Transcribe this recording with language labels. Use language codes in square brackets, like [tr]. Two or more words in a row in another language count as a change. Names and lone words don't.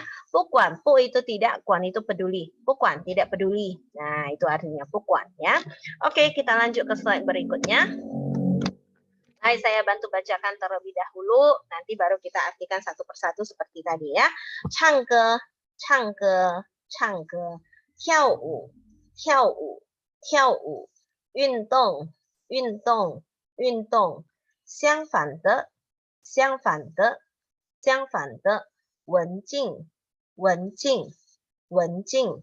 [id] Pukuan, pu itu tidak, kuan itu peduli. Pukuan tidak peduli. Nah, itu artinya pukuan ya. Oke, kita lanjut ke slide berikutnya. Hai, saya bantu bacakan terlebih dahulu, nanti baru kita artikan satu persatu seperti tadi ya. [zh] 唱歌，唱歌，唱歌, 跳舞，跳舞，跳舞，运动，运动，运动。相反的，相反的，相反的，文静，文静，文静。